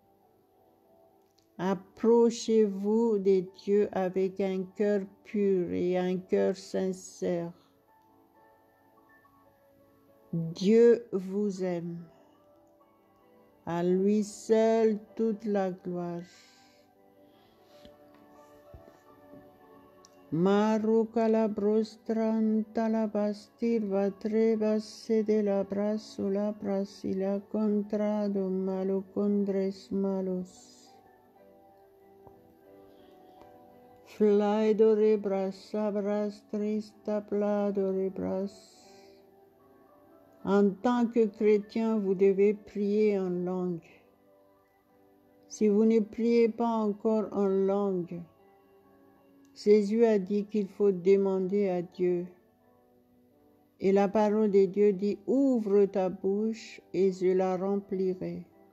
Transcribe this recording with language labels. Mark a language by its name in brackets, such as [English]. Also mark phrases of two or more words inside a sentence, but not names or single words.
[French] Approchez-vous de Dieu avec un cœur pur et un cœur sincère. Dieu vous aime. À lui seul toute la gloire. Maru calabrostran talabastir vatrebas sede la brasso la brasila contrado malo condres malos. Flaido rebras sabras trista plado rebras. En tant que chrétien, vous devez prier en langue. Si vous ne priez pas encore en langue, Jésus a dit qu'il faut demander à Dieu. Et la parole de Dieu dit, ouvre ta bouche et je la remplirai.